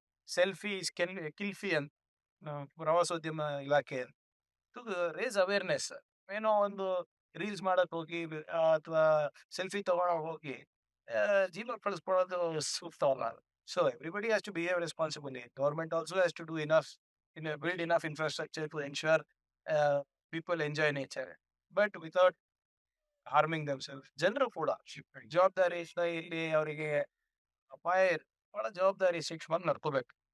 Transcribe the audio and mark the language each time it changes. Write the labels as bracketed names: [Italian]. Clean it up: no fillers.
[Kannada] Selfie ಕಿಲ್ಫಿ ಅಂತ ಪ್ರವಾಸೋದ್ಯಮ ಇಲಾಖೆ [English] To raise awareness. [Kannada] ಏನೋ ಒಂದು ರೀಲ್ಸ್ ಮಾಡಕ್ ಹೋಗಿ ಅಥವಾ ಸೆಲ್ಫಿ ತಗೊಳಕ್ ಹೋಗಿ ಜೀವ ಕಳಿಸ್ಕೊಳ್ಳೋದು ಸೂಕ್ತ ಅಲ್ಲ. [English] So everybody has to behave responsibly. Government also has to do enough build enough infrastructure to ensure people enjoy nature, but without harming themselves. [Kannada] ಜನರು ಕೂಡ ಜವಾಬ್ದಾರಿ ಇಲ್ಲಿ ಅವರಿಗೆ ಅಪಾಯ ಬಹಳ ಜವಾಬ್ದಾರಿ ಶಿಕ್ಷಣ ನಡ್ಕೋಬೇಕು.